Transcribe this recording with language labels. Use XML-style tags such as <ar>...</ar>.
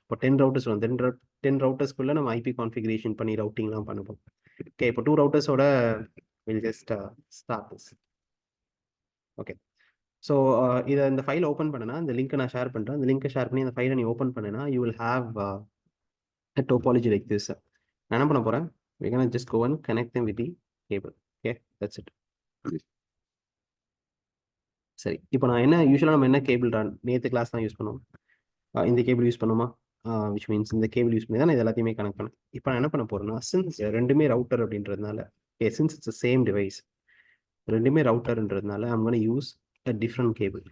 <ta>இப்போ 10 ரவுட்டர்ஸ் வந்து 10 ரவுட்டர்ஸ்க்குள்ளே நம்ம ஐபி கான்ஃபிகரேஷன் பண்ணி ரவுட்டிங்லாம் பண்ணுவோம். ஓகே, இப்போ 2 ரவுட்டர்ஸோட will just start this. Okay, so இதை இந்த ஃபைலை ஓப்பன் பண்ணனா இந்த லிங்க்கை நான் ஷேர் பண்ணுறேன். அந்த லிங்க்கை ஷேர் பண்ணி அந்த ஃபைலை நீ ஓப்பன் பண்ணனா you will have</ta> <en>a topology like this.</en> <ta>நான் என்ன பண்ண போகிறேன்,</ta> <en>we're gonna just go and connect them with the cable. Okay, that's it.</en> <ta>சரி, இப்போ நான் என்ன யூஸ்வலாக நம்ம என்ன கேபிள் நேற்று கிளாஸ் தான் யூஸ் பண்ணுவோம், இந்த கேபிள் யூஸ் பண்ணுமா, விச் மீன்ஸ் இந்த கேபிள் யூஸ் பண்ணி தான் நான் இது எல்லாத்தையுமே கனெக்ட் பண்ணேன். இப்போ நான் என்ன பண்ண போகிறேன்னா, சின்ஸ் ரெண்டுமே ரவுட்டர் அப்படின்றதுனால, okay, since it's same device, ரெண்டுமே ரவுட்டர்ன்றதுனால</ta> <en>I'm going to use a different cable.</en>